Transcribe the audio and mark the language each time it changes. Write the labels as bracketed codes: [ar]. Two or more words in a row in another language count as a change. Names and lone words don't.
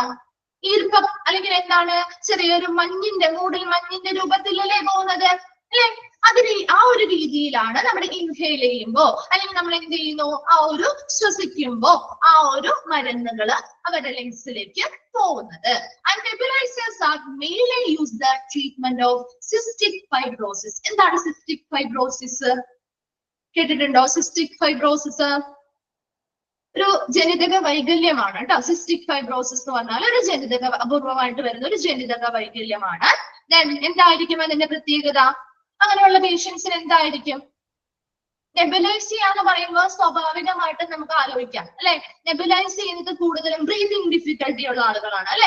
[ml] ഈർപ്പം അല്ലെങ്കിൽ എന്താണ്, ചെറിയൊരു മൂടൽ മഞ്ഞിന്റെ രൂപത്തിലല്ലേ പോകുന്നത് അല്ലെ? ആ ഒരു രീതിയിലാണ് നമ്മൾ ഇൻഹെയിൽ ചെയ്യുമ്പോ അല്ലെങ്കിൽ നമ്മൾ എന്ത് ചെയ്യുന്നു, ആ ഒരു ശ്വസിക്കുമ്പോ ആ ഒരു മരുന്നുകൾ അവരുടെ ലെൻസിലേക്ക് പോകുന്നത്. [en] And nebulizers are mainly used the treatment of cystic fibrosis. [ml] എന്താണ് [en] cystic fibrosis? [ml] കേട്ടിട്ടുണ്ടോ [en] cystic fibrosis? [ml] ഒരു ജനിതക വൈകല്യമാണ് കേട്ടോ. [en] cystic fibrosis [ml] എന്ന് പറഞ്ഞാൽ ഒരു അപൂർവമായിട്ട് വരുന്ന ഒരു ജനിതക വൈകല്യമാണ്. എന്തായിരിക്കും അതിന്റെ പ്രത്യേകത? അങ്ങനെയുള്ള പേഷ്യൻസിന് എന്തായിരിക്കും? നെബുലൈസ് ചെയ്യാന്ന് പറയുമ്പോൾ സ്വാഭാവികമായിട്ട് നമുക്ക് ആലോചിക്കാം അല്ലെ, നെബുലൈസ് ചെയ്യുന്നത് കൂടുതലും [en] breathing difficulty [ml] ഉള്ള ആളുകളാണ് അല്ലെ?